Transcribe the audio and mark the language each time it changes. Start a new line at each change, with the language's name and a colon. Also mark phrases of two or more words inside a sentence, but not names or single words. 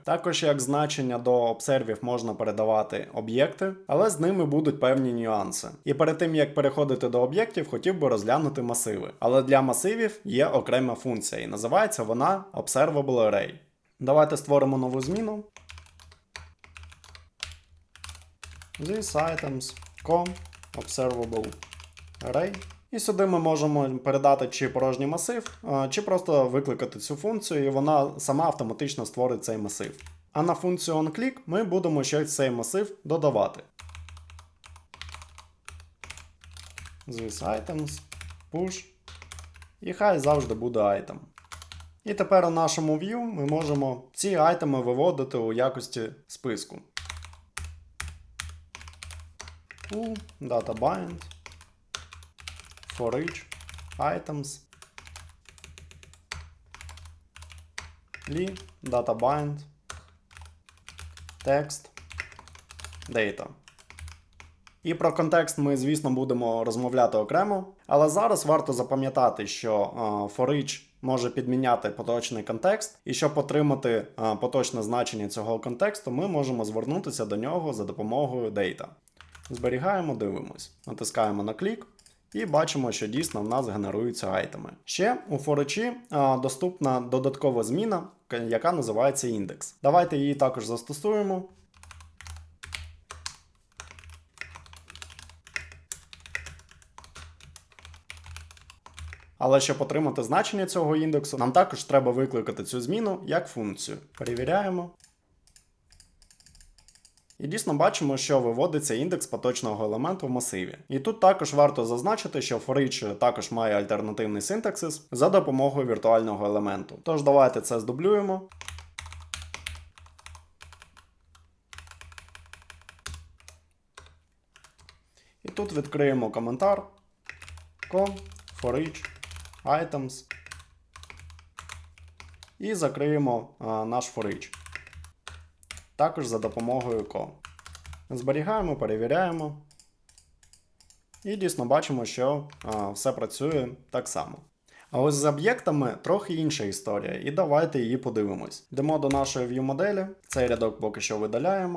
Ukrainian: Також як значення до обсервів можна передавати об'єкти, але з ними будуть певні нюанси. І перед тим, як переходити до об'єктів, хотів би розглянути масиви. Але для масивів є окрема функція, і називається вона
English: Observable Array.
Ukrainian: Давайте створимо нову зміну.
English: These items, observable array.
Ukrainian: І сюди ми можемо передати чи порожній масив, чи просто викликати цю функцію, і вона сама автоматично створить цей масив. А на функцію onClick ми будемо ще цей масив додавати.
English: These items, push.
Ukrainian: І хай завжди буде item. І тепер у нашому view ми можемо ці айтеми виводити у якості списку.
English: У data-bind, for each items, data-bind, text, data.
Ukrainian: І про контекст ми, звісно, будемо розмовляти окремо, але зараз варто запам'ятати, що
English: for each
Ukrainian: може підміняти поточний контекст, і щоб отримати поточне значення цього контексту, ми можемо звернутися до нього за допомогою data. Зберігаємо, дивимось. Натискаємо на клік і бачимо, що дійсно в нас генеруються айтеми. Ще у
English: for each
Ukrainian: доступна додаткова зміна, яка називається індекс. Давайте її також застосуємо. Але щоб отримати значення цього індексу, нам також треба викликати цю зміну як функцію. Перевіряємо. І дійсно бачимо, що виводиться індекс поточного елементу в масиві. І тут також варто зазначити, що
English: for each
Ukrainian: також має альтернативний синтаксис за допомогою віртуального елементу. Тож давайте це здублюємо. І тут відкриємо коментар
English: co for each items
Ukrainian: і закриємо наш
English: for each.
Ukrainian: Також за допомогою co. Зберігаємо, перевіряємо. І дійсно бачимо, що все працює так само. А ось з об'єктами трохи інша історія, і давайте її подивимось. Йдемо до нашої view моделі, цей рядок поки що видаляємо.